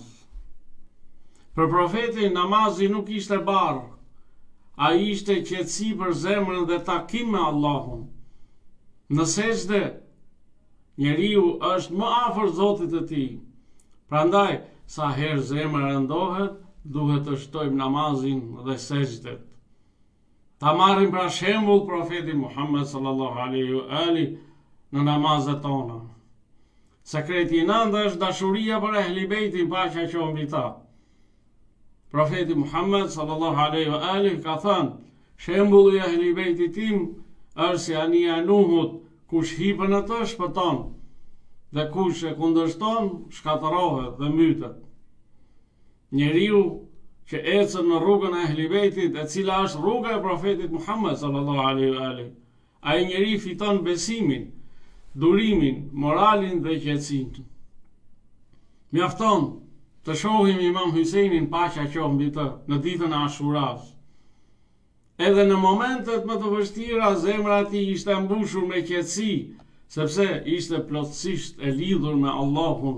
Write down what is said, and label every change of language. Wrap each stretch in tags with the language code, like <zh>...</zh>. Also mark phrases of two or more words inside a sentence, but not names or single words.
<sq>Për profetin namazi nuk ishte barr, ai ishte qetësi për zemrën dhe takim me Allahun. Në sejdë njeriu është më afër Zotit të tij, Prandaj, sa herë zemra rëndohet, duhet të shtojmë namazin dhe sejdët. Ta marrim pra shembull profetin Muhammed</sq> <ar>صلى الله عليه وآله</ar> <sq>në namazet tona. Sekreti i nëntë është dashuria për ehli bejtin, paqja qoftë mbi ta. Profeti Muhammed</sq> <ar>صلى الله عليه وآله</ar> <sq>ka thënë: shembulli i ehli bejtit tim është si anija e Nuhut, kush hipën atë shpëton, dhe kush e kundërshton shkatërohet dhe mytet. Njeriu që ecën në rrugën e ehli bejtit, e cila është rruga e profetit Muhammed</sq> <ar>صلى الله عليه وآله,</ar> <sq>ai njeri fiton besimin, durimin, moralin dhe qetësinë. Mjafton të shohim Imam Hysejnin, paqja qoftë mbi të, në ditën e Ashuras. Edhe në momentet më të vështira, zemra e tij ishte mbushur me qetësi, sepse ishte plotësisht e lidhur me Allahun.</sq>